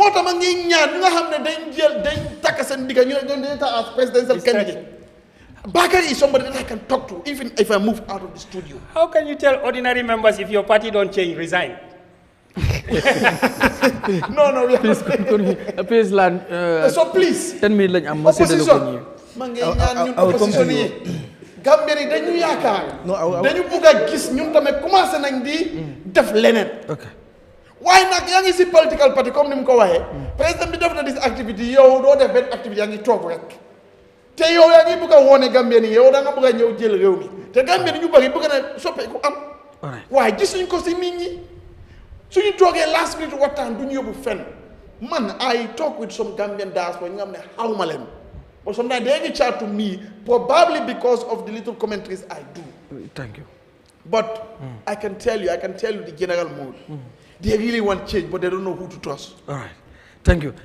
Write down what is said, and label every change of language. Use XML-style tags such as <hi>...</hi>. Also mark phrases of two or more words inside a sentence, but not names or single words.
<en>More time as presidential candidate. Bakari is somebody that I can talk to, even if I move out of the studio. How can you tell ordinary members if your party don't change, resign? No, we have please land. So please, 10 minutes. opposition. Opposition.</en> <wo>Gambia yi dañu yaakaar dañu bëgg a gis ñun tamit commencé nañ di def leneen waaye nag yaa ngi si</wo> <en>political party</en> <wo>comme ni mu ko waxee président bi def na dis activité yow doo def benn activité yaa ngi toog rek te yow yaa ngi bëgg a woone Gambien yi yow da nga bëgg a ñëw jël réew mi te Gambien yi ñu bëri bëgg na soppeeku am waaye gisuñ ko si nit ñi suñu toogee</wo> <en>last minute</en> <wo>waxtaan duñu yóbbu fenn man</wo> <en>I talk with some Gambian diaspora</en> <wo>ñi nga xam ne xawma leen</wo> <en>but sometimes they reach out to me probably because of the little commentaries I do. Thank you. But I can tell you the general mood. They really want change, but they don't know who to trust. All right. Thank you.</en>